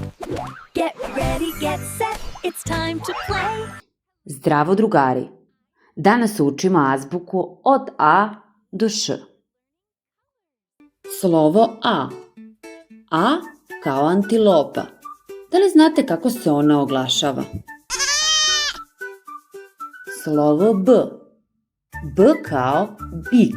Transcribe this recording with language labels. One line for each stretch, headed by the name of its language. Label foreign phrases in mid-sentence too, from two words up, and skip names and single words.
English: Get ready, get set, it's time to play.
Serbian: Zdravo drugari! Danas učimo azbuku od A do Š. Slovo A. A kao antilopa. Da li znate kako se ona oglašava? Slovo B. B kao bik.